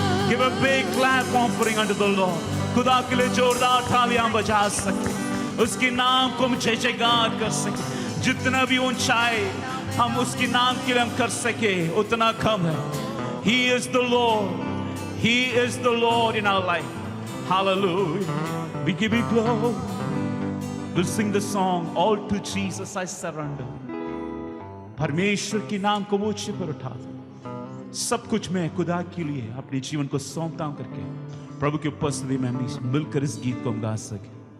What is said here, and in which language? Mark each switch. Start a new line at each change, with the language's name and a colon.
English: Give a big clap offering unto the Lord.
Hindi: खुदा के लिए जोरदार तालियां बजा सके, उसके नाम को हम जय जयकार कर सके। जितना भी ऊंचाई हम उसके नाम के लिए हम कर सके उतना कम है।
English: He is the Lord. He is the Lord in our life. Hallelujah. We give you glory. We'll sing the song, All to Jesus I Surrender.
Hindi: परमेश्वर के नाम को ऊंचे पर उठा दो। सब कुछ मैं खुदा के लिए अपने जीवन को सौंपता हूं करके प्रभु की उपस्थिति में हम मिलकर इस गीत को हम गा सके।